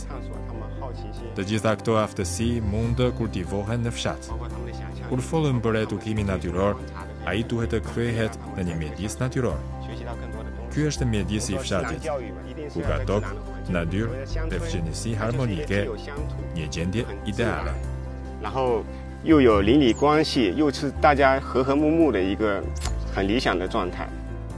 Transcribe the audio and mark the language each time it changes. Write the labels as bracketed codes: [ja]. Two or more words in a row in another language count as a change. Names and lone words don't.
[sq] Të gjitha këto aftësi mund të kultivohen në fshat. Kur folëm për edukimin natyror, ai duhet të kthehet në një mjedis natyror. Ky është mjedisi I fshatit, ku ka tokë, natyrë dhe fëqenjësi harmonike, një gjendje ideale. [zh] 然后又有邻里关系，又是大家和和睦睦的一个很理想的状态。